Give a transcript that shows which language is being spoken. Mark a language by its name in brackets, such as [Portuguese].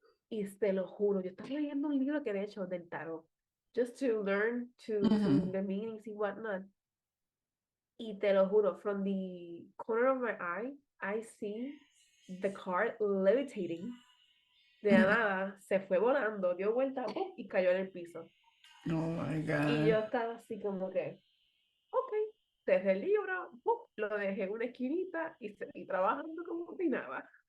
[Spanish] Y te lo juro, yo estaba leyendo un libro que de hecho del tarot, [English] just to learn to Mhm. the meanings and whatnot. [Spanish] Y te lo juro, [English] from the corner of my eye, I see the card levitating. [Spanish] De la Mhm. nada, se fue volando, dio vuelta ¡pum! Y cayó en el piso. [English] Oh my [Spanish] Y yo [English] god. [Spanish] estaba así como que, ok, cerré el libro, ¡pum! Lo dejé en una esquinita y seguí trabajando como si nada.